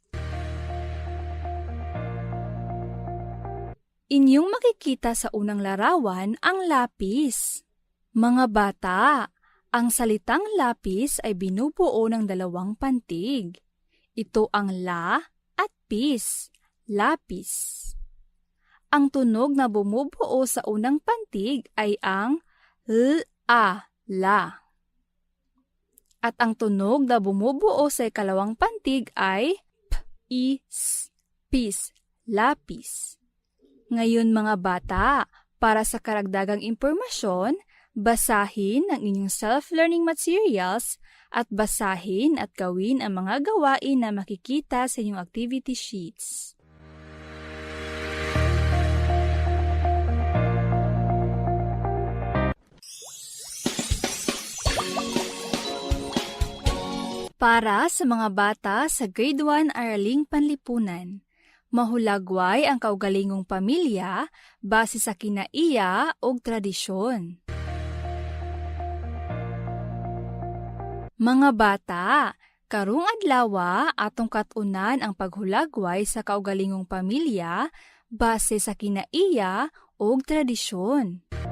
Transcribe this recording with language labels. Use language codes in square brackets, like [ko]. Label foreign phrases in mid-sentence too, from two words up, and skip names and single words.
[tl] Inyong makikita sa unang larawan ang lapis. Mga bata, ang salitang lapis ay binubuo ng 2 pantig. Ito ang la at pis, lapis. Ang tunog na bumubuo sa unang pantig ay ang l-a, la. At ang tunog na bumubuo sa ikalawang pantig ay p-is, pis, lapis. Ngayon mga bata, para sa karagdagang impormasyon, basahin ang inyong [en] self-learning materials [tl] at basahin at gawin ang mga gawain na makikita sa inyong [en] activity sheets. [tl] Para sa mga bata sa Grade 1 Araling Panlipunan, [ceb] mahulagway ang kaugalingong pamilya base sa kinaiya o tradisyon. Mga bata, karong adlaw atong katunan ang paghulagway sa kaugalingong pamilya base sa kinaiya o tradisyon.